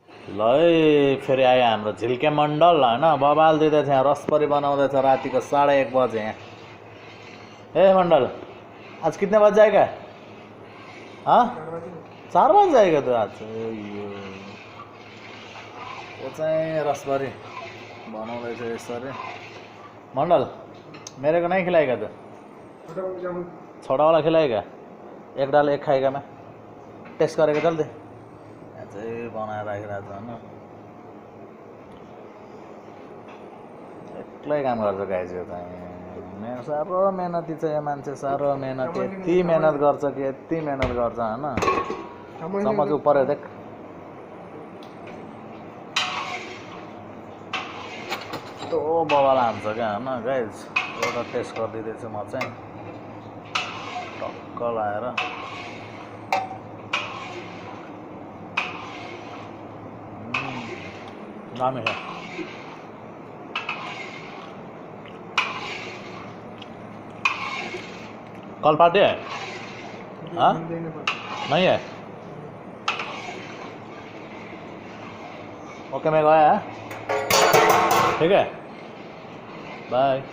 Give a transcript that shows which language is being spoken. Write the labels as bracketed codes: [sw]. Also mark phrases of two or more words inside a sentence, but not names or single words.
[ne] ल है फेरि आयो हाम्रो झिल्के मण्डल होइन बबाल दिँदैछ यहाँ रसपरी बनाउँदैछ रातिको 1:30 बजे यहाँ। [hi] ए मण्डल आज कितने बजे जाएगा? हाँ 4 बजे जाएगा तो [ne] आज यो चाहिँ रसपरी बनाउँदैछ यसरी। [hi] मण्डल मेरे को नहीं खिलाएगा तो? छोटा वाला खिलाएगा? एक डाल एक खाएगा मैं, [ne] टेस्ट गरेको [hi] चल दे। [ne] चाहिँ बनाएर राखिरहेको छ होइन, एक्लै काम गर्छ गाइज यो चाहिँ। साह्रो मेहनती छ यो मान्छे, साह्रो मेहनत। यति मेहनत गर्छ कि यति मेहनत गर्छ होइन। [hi] चम्मच उपर देख। [ne] तो बबाल हान्छ क्या होइन गाइज। एउटा टेस्ट गरिदिँदैछु म चाहिँ टक्क लाएर। दामी है। [hi] कल पार्टी है? हाँ नहीं है? ओके मैं गया है, ठीक है, बाय।